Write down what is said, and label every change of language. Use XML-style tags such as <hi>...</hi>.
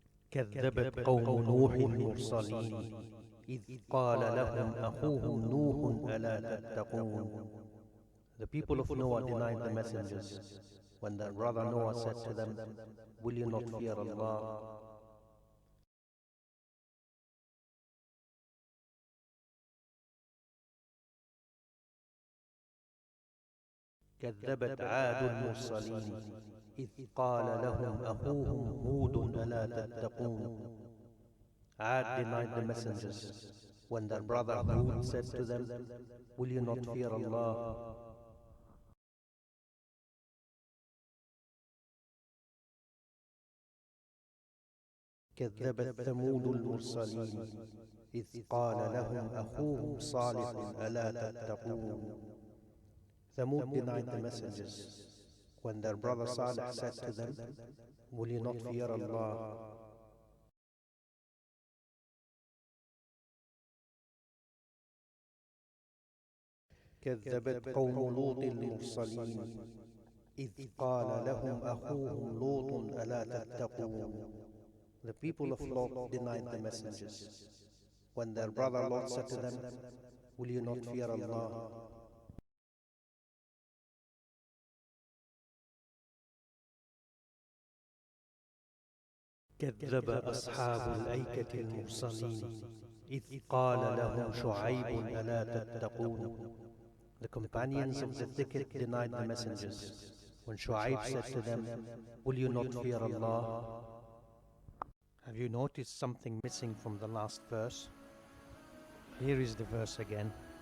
<ar>كذبت قوم نوح المرسلين إذ قال لهم أخوهم نوح ألا تتقون.</ar> <en>The people of Noah denied the messengers when their brother Noah said to them, will you not fear Allah?</en> <ar>كذبت عاد المرسلين إذ قال لهم أخوهم هود ألا تتقون.</ar> <en>Ad denied the messengers when their brother Hud said to them, will you not fear Allah?</en> <ar>كذبت ثمود المرسلين إذ قال لهم أخوهم صالح ألا تتقون.</ar> <en>Thamud denied the messengers when their brother Salih said to them, will you not fear Allah?</en> <ar>كذبت قوم لوط المرسلين إذ قال لهم أخوهم لوط ألا تتقون.</ar> <en>The people of Lot denied the messengers when their brother Lot said to them, will you not fear Allah?</en> <ar>كذب أصحاب الأيكة المرسلين إذ قال لهم شعيب ألا تتقون.</ar> <en>The companions of the thicket denied the messengers when Shu'ayb said to them, will you not fear Allah? Have you noticed something missing from the last verse? Here is the verse again.</en>